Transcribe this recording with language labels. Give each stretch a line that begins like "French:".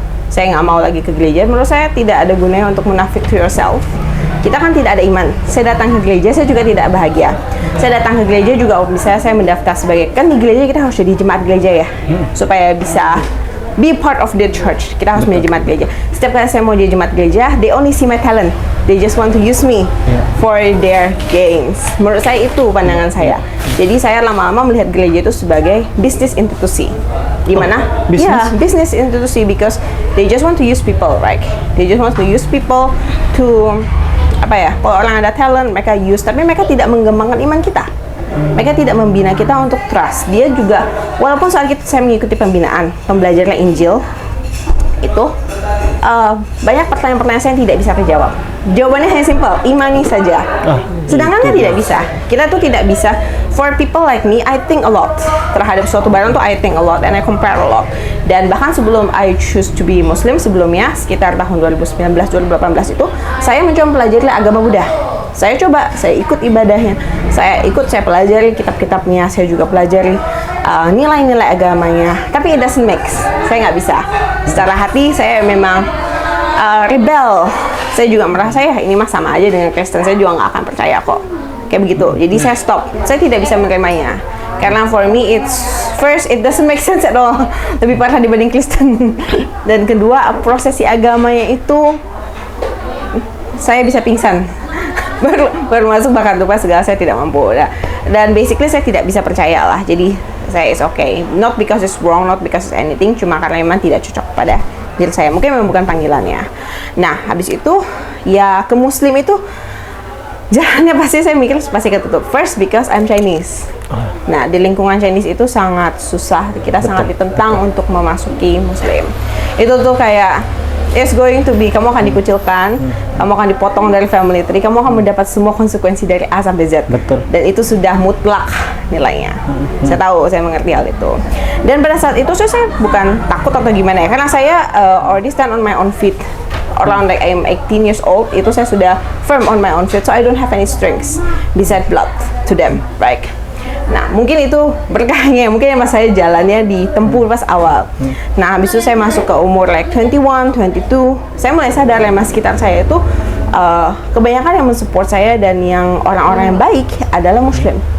Indonesian: Saya nggak mau lagi ke gereja. Menurut saya tidak ada gunanya untuk munafik
English: to yourself.
Indonesian: Kita kan tidak ada iman. Saya datang ke gereja, saya juga tidak bahagia. Saya datang ke gereja juga, misalnya saya mendaftar sebagai, kan di gereja kita harus jadi jemaat gereja ya, supaya bisa
English: be part of the church.
Indonesian: Kita harus menjadi jemaat gereja. Setiap kali saya mau jadi jemaat gereja,
English: they only see my talent. They just want to use me for their gains.
Indonesian: Menurut saya itu pandangan saya. Jadi saya lama-lama melihat gereja itu sebagai bisnis institusi. Di mana? Bisnis institusi,
English: because they just want to use people, right? They just want to use people to
Indonesian: kalau orang ada talent mereka use, tapi mereka tidak mengembangkan iman kita. Mereka tidak membina kita untuk trust. Dia juga, walaupun saat saya mengikuti pembinaan pembelajaran Injil itu banyak pertanyaan-pertanyaan saya yang tidak bisa terjawab. Jawabannya hanya simple, imani saja. Sedangkan kan tidak bisa. Kita tuh tidak bisa.
English: For people like me, I think a lot
Indonesian: terhadap suatu barang tuh.
English: I think a lot and I compare a lot.
Indonesian: Dan bahkan sebelum
English: I choose to be Muslim,
Indonesian: sebelumnya sekitar tahun 2019-2018 itu, saya mencoba mempelajari agama Buddha. Saya ikut ibadahnya, saya pelajari kitab-kitabnya, saya juga pelajari nilai-nilai agamanya. Tapi
English: it doesn't mix.
Indonesian: Saya nggak bisa. Secara hati saya memang rebel. Saya juga merasa ini mah sama aja dengan Kristen. Saya juga nggak akan percaya kok. Kayak begitu. Jadi saya stop. Saya tidak bisa menerimanya. Karena
English: for me first it doesn't make sense at all.
Indonesian: Lebih parah dibanding Kristen. Dan kedua, prosesi agamanya itu saya bisa pingsan. baru masuk bahkan lupa segala, saya tidak mampu. Dan basically saya tidak bisa percaya lah. Jadi saya
English: is okay. Not because it's wrong, not because it's anything,
Indonesian: cuma karena memang tidak cocok pada diri saya. Mungkin memang bukan panggilannya. Nah, habis itu ya ke Muslim itu jalannya pasti saya mikir pasti ketutup.
English: First because I'm Chinese.
Indonesian: Nah, di lingkungan Chinese itu sangat susah. Kita sangat ditentang untuk memasuki Muslim. Itu tuh kayak
English: it's going to be,
Indonesian: kamu akan dikucilkan, kamu akan dipotong dari family tree, kamu akan mendapat semua konsekuensi dari A sampai Z. Betul. Dan itu sudah mutlak nilainya. Saya tahu, saya mengerti hal itu. Dan pada saat itu saya bukan takut atau gimana ya, karena saya
English: already stand on my own feet. Around like I'm 18 years old,
Indonesian: itu saya sudah
English: firm on my own feet, so I don't have any strings beside blood to them, right?
Indonesian: Nah, mungkin itu berkahnya, mungkin emang saya jalannya ditempuh pas awal. Nah, habis itu saya masuk ke umur like 21, 22, saya mulai sadar mas sekitar saya itu kebanyakan yang mensupport saya dan yang orang-orang yang baik adalah Muslim.